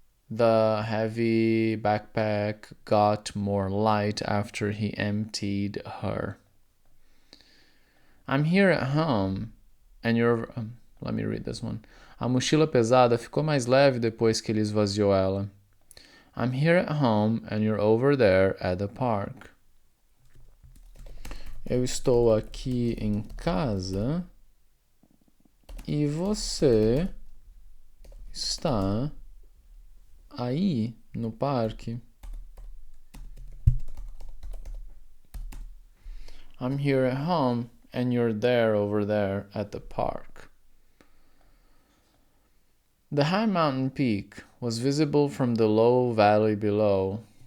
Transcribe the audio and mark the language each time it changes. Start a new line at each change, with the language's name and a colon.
English: The heavy backpack got more light after he emptied her. I'm here at home and you're... let me read this one.
Portuguese: A mochila pesada ficou mais leve depois que ele esvaziou ela.
English: I'm here at home and you're over there at the park.
Portuguese: Eu estou aqui em casa e você está aí no parque.
English: I'm here at home and you're there over there at the park. The high mountain peak was visible from the low valley below.